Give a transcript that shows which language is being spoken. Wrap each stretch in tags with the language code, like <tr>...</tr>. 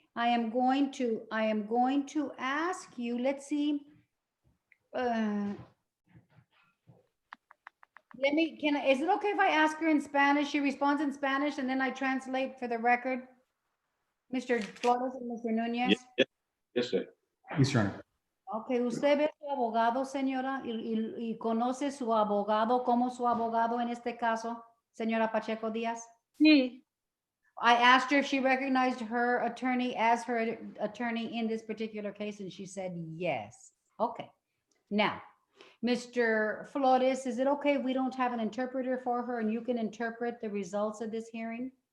<en>I am going to ask you, let's see. Is it okay if I ask her in Spanish? She responds in Spanish and then I translate for the record. Mr. Flores and Mr. Nunez. Yes, sir. Yes, Your Honor.</en> <es>Ok, usted ve su abogado, señora, y conoce su abogado como su abogado en este caso, señora Pacheco Diaz? Sí.</es> <en>I asked her if she recognized her attorney as her attorney in this particular case, and she said yes. Okay. Now, Mr. Flores, is it okay if we don't have an interpreter for her and you can interpret the results of this hearing?</en>